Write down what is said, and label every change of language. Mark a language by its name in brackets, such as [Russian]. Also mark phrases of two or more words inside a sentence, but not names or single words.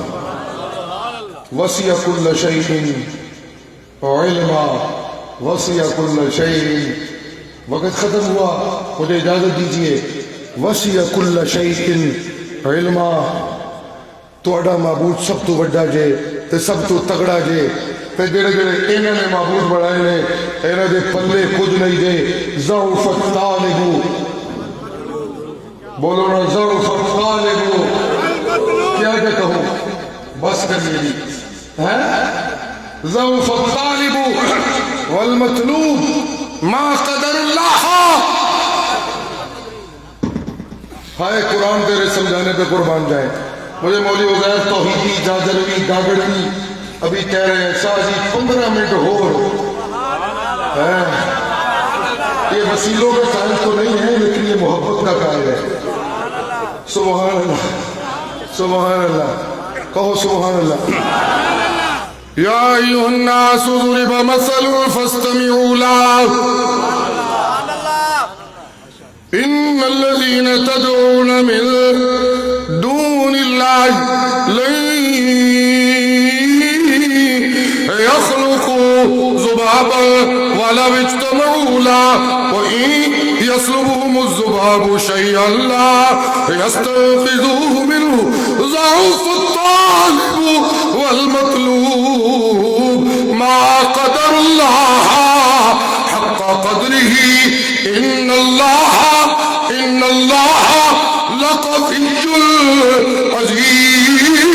[Arabic] وسع کل شیء علما، وسع کل شیء. [Urdu] وقت ختم ہوا، مجھے اجازت دیجئے. [Arabic] وسع کل شیء علما. [Punjabi] تھوڑا معبود سب تو وڈا جے تے سب تو تگڑا جے، تے جڑے جڑے انہوں نے معبود بڑھائے نے انہوں دے پلے کچھ نہیں جے. [Arabic] ضعف الطالب، [Urdu] بولو نا [Arabic] ضعف الطالب. [Urdu] کیا کیا کہوں، [Punjabi] بس کریے جی. [Arabic] ضعف الطالب والمطلوب ما قدر اللہ. [Urdu] ہائے قرآن تیرے سمجھانے پہ قربان جائیں. مجھے مولوی عزیر توحیدی جاجروی گاگڑوی ابھی کہہ رہے ہیں شاہ جی 15 منٹ ہے. یہ وسیلوں کا قائل تو نہیں ہے لیکن یہ محبت کا قائل ہے. [Arabic] سبحان اللہ، سبحان اللہ. [Urdu] کہو [Arabic] سبحان اللہ. یا ایھا الناس ضرب مثل فاستمعوا له ان الذين تدعون من دون الله لن يخلقوا ذبابا ولو اجتمعوا له وإن يسلبهم الذباب شيئا لا يستنقذوه منه ضعف الطالب والمطلوب ما قدر الله حق قدره إن الله لقوي عزيز.